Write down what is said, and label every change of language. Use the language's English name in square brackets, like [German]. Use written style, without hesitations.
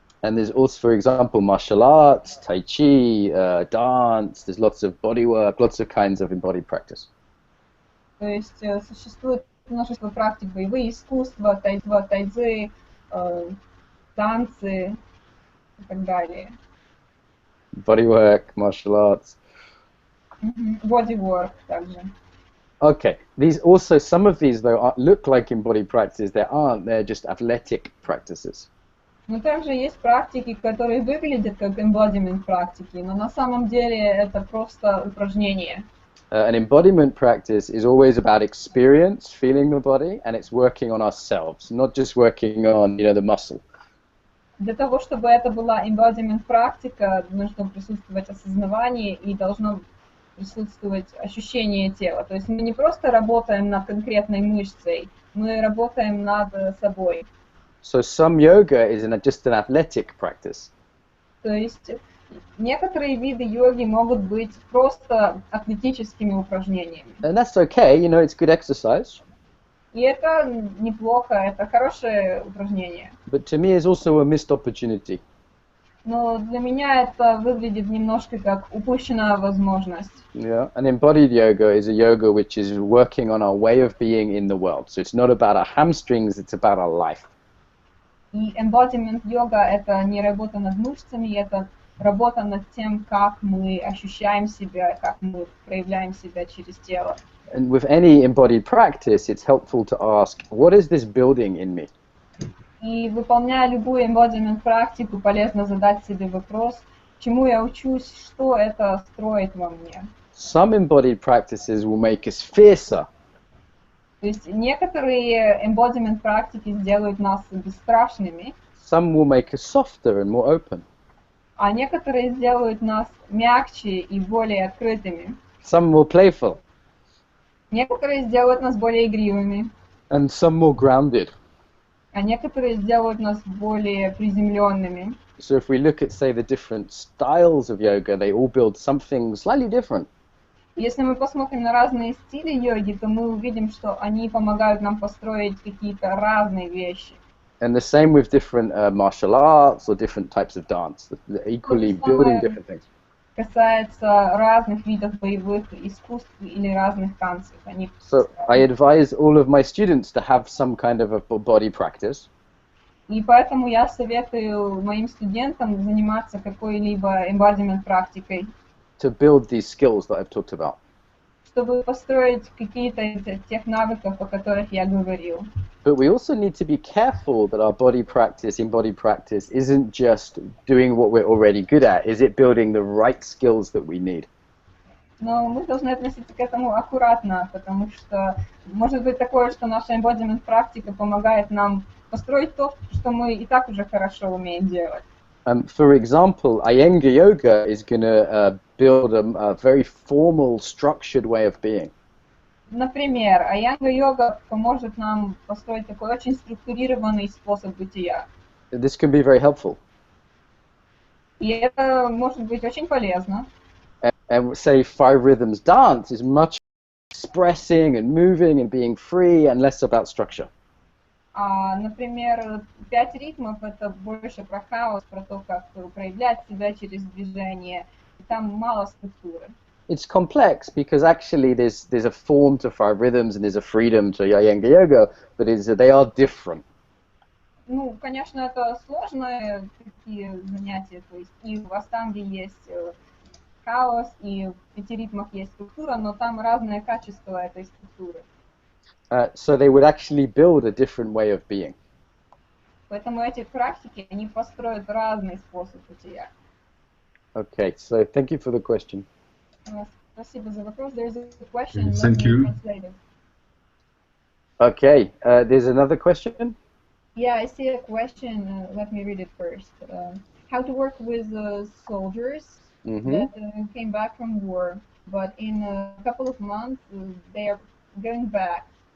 [English] And there's also, for example, martial arts, tai chi, dance, there's lots of body work, lots of kinds of embodied practice. [Russian] То есть существует множество практик, боевые искусства, тайцзи, танцы и так далее. [English] Body work, martial arts. [Russian] Body work также. [English] Okay, these also, some of these though look like embodied practices, they aren't, they're just athletic practices. [Russian] Но также есть практики, которые выглядят как embodiment практики, но на самом деле это просто упражнение. [English] An embodiment practice is always about experience, feeling the body, and it's working on ourselves, not just working on, the muscle. [Russian] Для того, чтобы это была embodiment практика, должно присутствовать осознавание и должно присутствовать ощущение тела. То есть мы не просто работаем над конкретной мышцей, мы работаем над собой. [English] So some yoga is just an athletic practice. [Russian] То есть некоторые виды йоги могут быть просто атлетическими упражнениями. [English] And that's okay, it's good exercise. [Russian] И это неплохо, это хорошее упражнение. [English] But to me it's also a missed opportunity. [Russian] Но для меня это выглядит немножко как упущенная возможность. [English] Yeah, an embodied yoga is a yoga which is working on our way of being in the world. So it's not about our hamstrings, it's about our life. [Russian] И embodiment йога это не работа над мышцами, это работа над тем, как мы ощущаем себя, как мы проявляем себя через тело. [English] And with any embodied practice, it's helpful to ask, what is this building in me? [Russian] И выполняя любую embodiment практику, полезно задать себе вопрос, чему я учусь, что это строит во мне. [English] Some embodied practices will make us fiercer. [Russian] То есть некоторые embodiment практики сделают нас бесстрашными, [English] Some will make us softer and more open. [Russian] а некоторые сделают нас мягче и более открытыми. [English] Some more playful. [Russian] Некоторые сделают нас более игривыми, [English] And some more grounded. [Russian] а некоторые сделают нас более приземленными. [English] So if we look at, say, the different styles of yoga, they all build something slightly different. [Russian] Если мы посмотрим на разные стили йоги, то мы увидим, что они помогают нам построить какие-то разные вещи. [English] And the same with different martial arts or different types of dance. They're equally building different things. [Russian] Касается разных видов боевых искусств или разных танцев. Они [English] So I advise all of my students to have some kind of a body practice. [Russian] И поэтому я советую моим студентам заниматься какой-либо embodiment практикой, [English] To build these skills that I've talked about. [Russian] чтобы построить какие-то из тех навыков, о которых я говорил. [English] But we also need to be careful that our body practice, embodied practice, isn't just doing what we're already good at. Is it building the right skills that we need? [Russian] Но мы должны относиться к этому аккуратно, потому что может быть такое, что наша embodiment практика помогает нам построить то, что мы и так уже хорошо умеем делать. [English] For example, Iyengar yoga is going to build a very formal, structured way of being. [Russian] Например, айянга-йога поможет нам построить такой очень структурированный способ бытия. [English] This can be very helpful. [Russian] И это может быть очень полезно. [English] And say 5 rhythms dance is much expressing and moving and being free and less about structure. [Russian] Например, 5 ритмов это больше про хаос, про то, как проявлять себя через движение. И там мало структуры. [English] It's complex because actually there's a form to 5 rhythms and there's a freedom to Iyengar yoga, but they are different. [Russian] Ну, конечно, это сложные такие занятия, то есть и в аштанге есть хаос, и в 5 ритмах есть структура, но там разное качество этой структуры. [English] So they would actually build a different way of being. [Russian] Поэтому эти практики, они построят разный способ бытия. [English] Okay, so thank you for the question. [Russian] Спасибо за вопрос. [English] There's a question. Thank you. Translate it. Okay, there's another question. Yeah, I see a question. Let me read it first. How to work with soldiers that came back from war, but in a couple of months they are going back.